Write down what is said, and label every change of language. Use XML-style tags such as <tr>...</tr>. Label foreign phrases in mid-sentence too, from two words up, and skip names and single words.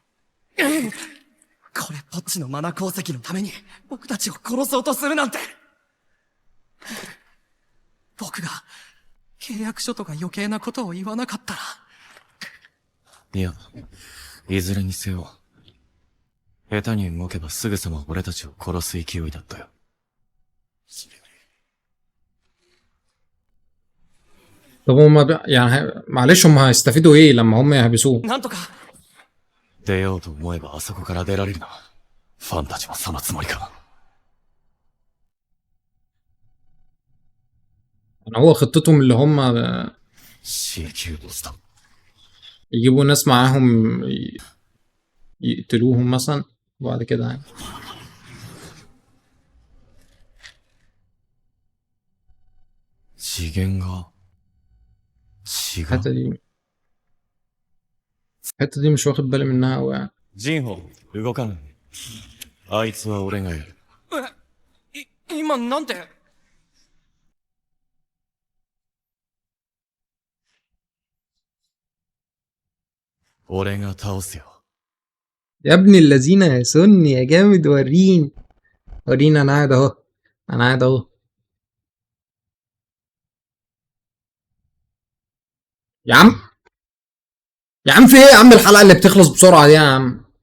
<ja>これっぽっちのマナ鉱石のために僕たちを殺そうとするなんて。僕が契約書とか余計なことを言わなかったら。いや、いずれにせよ。下手に動けばすぐさま俺たちを殺す勢いだったよ。</ja> <ar>طب هم يعني معلش هم هيستفيدوا ايه لما هم يحبسوه؟</ar> <ja>なんとか。出ようと思えばあそこから出られるな。ファンたちもそのつもりか。</ja> <ar>يعني هو خطتهم اللي هم</ar> <ja>C 級ボスだ。</ja> <ar>يجيبوا ناس معاهم يقتلوهم مثلا وبعد كده يعني.</ar> <ja>次元が違う。</ja> <ar>الحتة دي مش واخد بالي منها أوي يعني.</ar> <ja>ジンホ、動かない。あいつは俺がやる。今なんて。俺が倒すよ。</ja> <ar>يا ابن الذين يا سني يا جامد وريني وريني انا قاعد اهو انا قاعد اهو يا عم يا عم في ايه يا عم الحلقة اللي بتخلص بسرعة دي يا عم</ar>